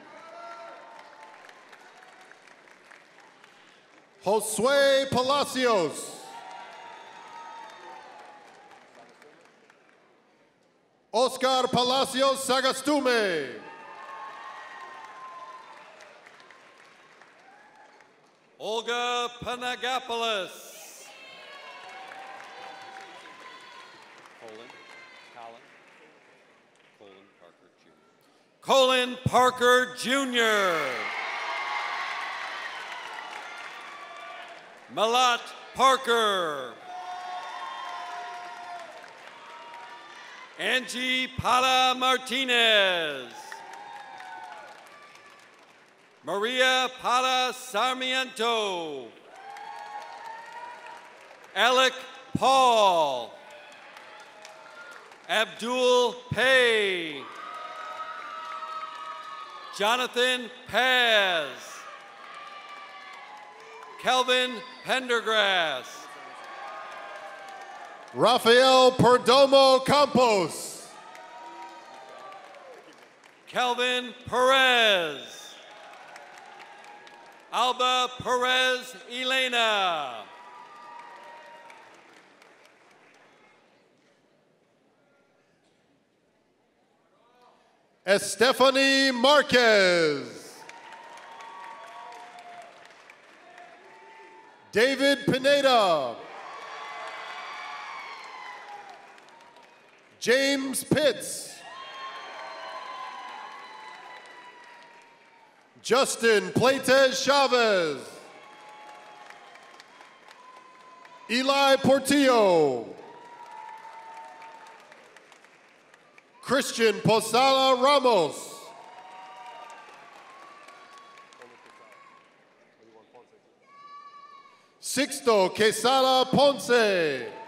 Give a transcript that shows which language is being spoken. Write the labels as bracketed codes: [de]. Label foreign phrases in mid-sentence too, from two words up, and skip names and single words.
[en] Josue Palacios. Oscar Palacios Sagastume. Olga Panagopoulos. Colin Parker Jr. Malat Parker. Angie Para Martinez. Maria Para Sarmiento. Alec Paul. Abdul Pay. Jonathan Paz. Kelvin Pendergrass. Rafael Perdomo Campos. Kelvin Perez. Alba Perez Elena. Estefany Marquez. David Pineda. James Pitts. Justin Plates Chavez. Eli Portillo. Christian Posada Ramos. Sixto Quesada Ponce.